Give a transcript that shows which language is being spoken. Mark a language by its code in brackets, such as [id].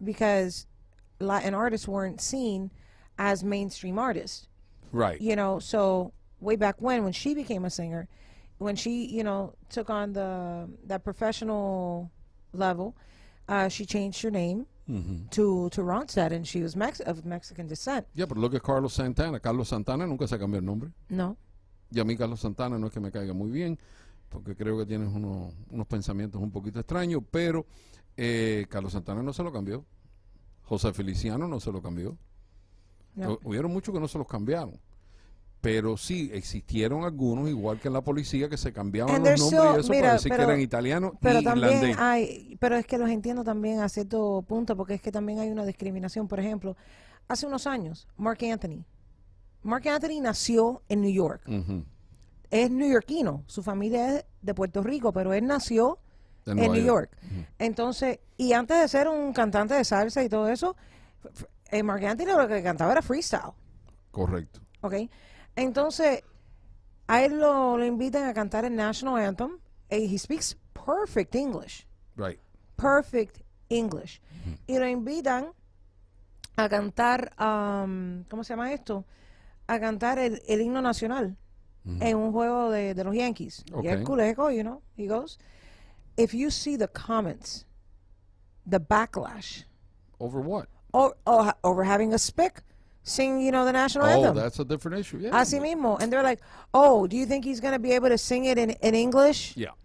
[en] Because Latin artists weren't seen as mainstream artists. Right. So way back when she became a singer, when she, took on that professional level, she changed her name to Ronstadt, and she was of Mexican descent. Yeah, [es] pero [en] look at Carlos Santana. [es] Carlos Santana nunca se cambió el nombre. No. Y a mí Carlos Santana no es que me caiga muy bien, porque creo que tienes unos pensamientos un poquito extraños, pero Carlos Santana no se lo cambió. José Feliciano no se lo cambió. No. Hubieron muchos que no se los cambiaron. Pero sí, existieron algunos, igual que en la policía, que se cambiaban los nombres y eso para decir que eran italianos y irlandés. Pero es que los entiendo también a cierto punto, porque es que también hay una discriminación. Por ejemplo, hace unos años, Mark Anthony nació en New York. Es neoyorquino, su familia es de Puerto Rico, pero él nació en New York. Entonces, y antes de ser un cantante de salsa y todo eso, Mark Anthony lo que cantaba era freestyle. Correcto. Okay. Entonces, a él lo invitan a cantar el National Anthem. [en] He speaks perfect English. Right. Perfect English. [es] Y lo invitan a cantar, ¿cómo se llama esto? A cantar el himno nacional en un juego de los Yankees. Y el [en] culeco, you know, he goes. If you see the comments, the backlash, Over what? over having a spick sing, you know, the national Oh, anthem. that's a different issue. Yeah. [es] Así mismo. [en] And they're like, oh, do you think he's going to be able to sing it in English?